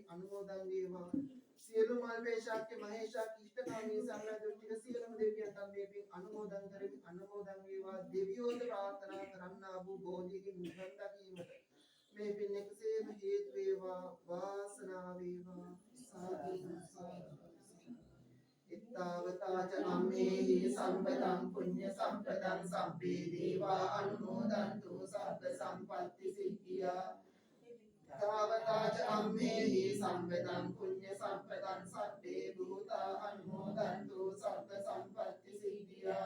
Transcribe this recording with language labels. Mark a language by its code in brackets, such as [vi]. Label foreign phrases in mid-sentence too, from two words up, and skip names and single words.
[si] අනුමෝදන් වේවා සියලු මල්පේශාක්‍ය මහේශාක්‍ය ඉෂ්ඨකාමී සම්රාජෝත්තික සියලුම දෙවියන්ට මේ පින් අනුමෝදන් කරමි. අනුමෝදන් වේවා දෙවියෝද ප්‍රාර්ථනා කරන්නා වූ බෝධියකින් නිවන් දකීමට මේ පින් එකසේම හේතු වේවා වාසනාව වේවා සාදු සාදු. [pi] ඉත්තාවතාච අම්මේහි සම්පතං පුඤ්ඤ සම්පතං සබ්බේ දේවා අනුමෝදන්තු සබ්බ සම්පත්ති සිද්ධියා. ඉත්තාවතාච අම්මේහි සම්පතං පුඤ්ඤ සම්පතං සබ්බේ භූතා අනුමෝදන්තු සබ්බ සම්පත්ති සිද්ධියා.